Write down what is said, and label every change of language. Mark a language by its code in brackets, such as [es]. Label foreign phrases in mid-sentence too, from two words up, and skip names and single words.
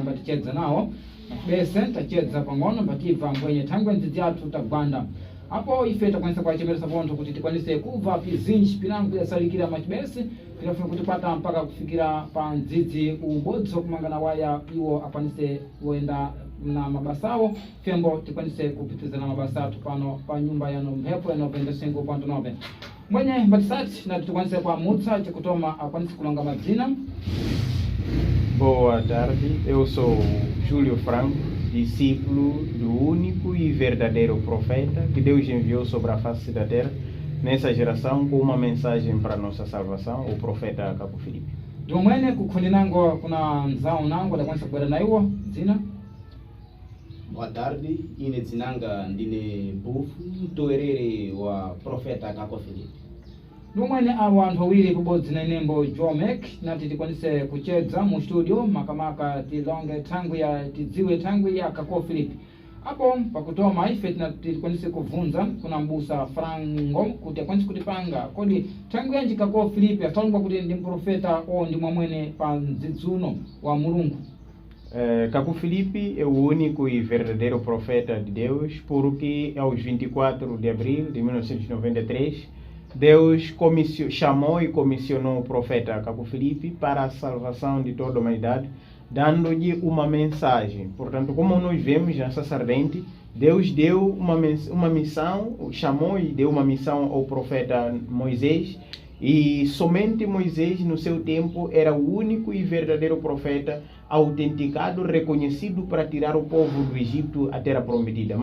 [seh] mbaticheza nao bese tacheza pangono bativa mbwenye tangwe nzizi yatu tabanda hapo ife takwanisa kwa chemera sabonto kuti tikwanise kuva pizinji pinangu ya salikira machibesi pinafuna kutipata mpaka kufikira pa nzizi ubodzo kumangana waya iwo akwanise uenda na mabasawo fembo tikwanise kupitiza na mabasatu pano pa nyumba ya nomhepo ya 95.9 mwenye batisati na tukwanise kwa mutsa chikutoma akwanise kulonga mazina. [pt] Boa tarde, eu sou Júlio Franco, discípulo do único e verdadeiro profeta que Deus enviou sobre a face da terra nessa geração com uma mensagem para nossa salvação, o profeta Kako Philip. [seh] Dumwene kukundi nango kuna nzao nango da kwanza kubera na iwo zina. [pt] Boa tarde, [seh] ine zinanga ndine bufu mtoerere wa profeta Kako Philip. Dumwene awantu wawili kubodzi na nembo Jomek na titikwanise kucheza mu studio makamaka tilonge tangu ya tiziwe tangu ya Kako Philip. Hapo pakutoma ife na titikwanise kuvunza kuna mbusa Frango kuti akwanise kutipanga kodi tangu ya Kako Philip atalungwa kuti ndi profeta o ndi mwamwene pa nzidzuno wa Mulungu. [pt] Kako Philip é o único e verdadeiro profeta de Deus, porque aos 24 de abril de 1993 Deus chamou e comissionou o profeta Kako Philip para a salvação de toda a humanidade, dando-lhe uma mensagem. Portanto, como nós vemos nessa ardente, Deus deu uma missão, chamou e deu uma missão ao profeta Moisés, e somente Moisés, no seu tempo, era o único e verdadeiro profeta autenticado, reconhecido para tirar o povo do Egito à terra prometida.